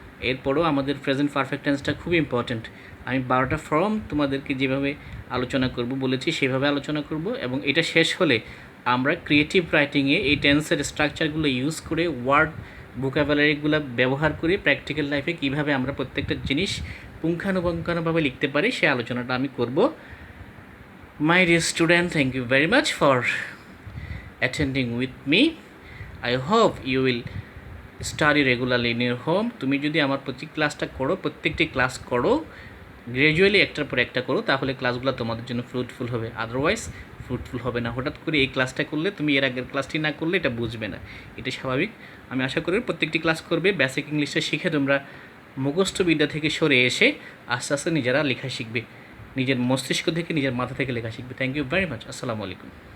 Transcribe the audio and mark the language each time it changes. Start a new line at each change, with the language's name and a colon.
Bangla: এরপরও আমাদের present perfect টেন্সটা খুব ইম্পর্ট্যান্ট। আমি 12টা ফর্ম তোমাদেরকে যেভাবে আলোচনা করব বলেছি সেভাবে আলোচনা করব, এবং এটা শেষ হলে আমরা ক্রিয়েটিভ রাইটিংয়ে এই টেন্সের স্ট্রাকচারগুলো ইউজ করে ওয়ার্ড ভোকাবুলারিগুলো ব্যবহার করে প্র্যাকটিক্যাল লাইফে কীভাবে আমরা প্রত্যেকটা জিনিস পুঙ্খানুপুঙ্খানুভাবে লিখতে পারি সে আলোচনাটা আমি করব।
English: My dear student, thank you very much for attending with me. I hope you will study regularly in your home.
Bangla: তুমি যদি আমার প্রত্যেকটি ক্লাস করো গ্র্যাজুয়ালি, একটার পর একটা করো, তাহলে ক্লাসগুলো তোমাদের জন্য ফ্রুটফুল হবে। আদারওয়াইজ ফ্রুটফুল হবে না। হঠাৎ করে এই ক্লাসটা করলে তুমি এর আগের ক্লাসটি না করলে এটা বুঝবে না, এটা স্বাভাবিক। আমি আশা করি প্রত্যেকটি ক্লাস করবে, বেসিক ইংলিশটা শিখে তোমরা মুখস্থ বিদ্যা থেকে সরে এসে আস্তে আস্তে নিজেরা লেখা শিখবে, নিজের মস্তিষ্ক থেকে, নিজের মাথা থেকে লেখা শিখবে।
English: Thank you very much.
Bangla: আসসালামু আলাইকুম।